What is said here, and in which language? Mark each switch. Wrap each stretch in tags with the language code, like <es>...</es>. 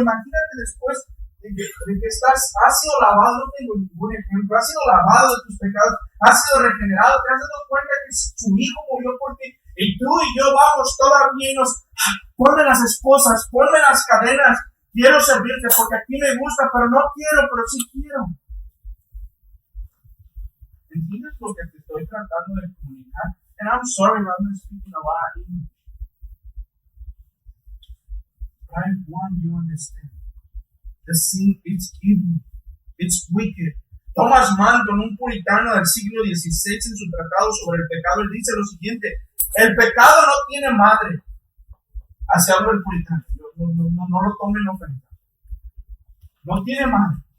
<es>Imagínate después de que has sido lavado, no tengo ningún ejemplo, has sido lavado de tus pecados, has sido regenerado, te has dado cuenta que su hijo murió por ti, y tú y yo vamos todavía y ponme las esposas, ponme las cadenas, quiero servirte porque aquí me gusta, pero no quiero, pero sí quiero. ¿Entiendes lo que te estoy tratando de comunicar?</es> <en>And I'm sorry if I'm speaking a lot of English. But I want you to understand. The sin, it's evil. It's wicked.</en> <es>Thomas Manton, un puritano del siglo XVI, en su tratado sobre el pecado, él dice lo siguiente: el pecado no tiene madre. Así habla el puritano. No lo tomen ofensa. No tiene madre.</es>